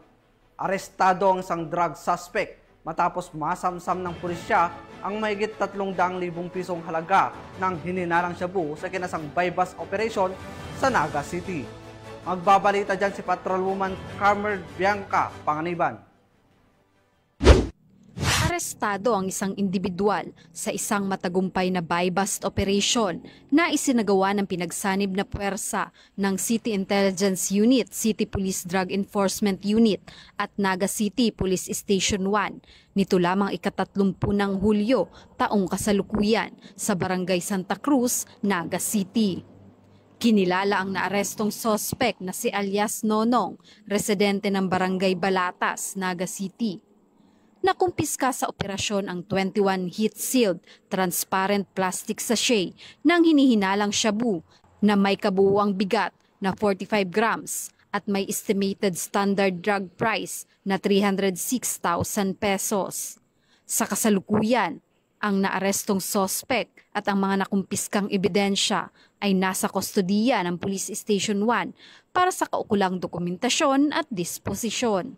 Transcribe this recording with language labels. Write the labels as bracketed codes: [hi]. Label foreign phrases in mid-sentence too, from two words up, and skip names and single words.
[tl] Arestado ang isang [en] drug suspect [tl] matapos masamsam ng pulisya ang mahigit 300,000 pisong halaga ng hininalang shabu sa kinasang [en] bypass operation [tl] sa Naga City. Magbabalita dyan si Patrolwoman Carmen Bianca Panganiban. Arestado ang isang individual sa isang matagumpay na [en] buy-bust operation [tl] na isinagawa ng pinagsanib na puwersa ng City Intelligence Unit, City Police Drug Enforcement Unit at Naga City Police Station 1 nito lamang ika-30 ng Hulyo taong kasalukuyan sa Barangay Santa Cruz, Naga City. Kinilala ang naarestong suspect na si alias Nonong, residente ng Barangay Balatas, Naga City. Nakumpiska sa operasyon ang 21 [en] heat-sealed, transparent plastic sachet [tl] ng hinihinalang shabu na may kabuuang bigat na 45 grams at may [en] estimated standard drug price [tl] na 306,000 pesos. Sa kasalukuyan, ang naarestong suspect at ang mga nakumpiskang ebidensya ay nasa kustodiya ng Police Station 1 para sa kaukulang dokumentasyon at disposisyon.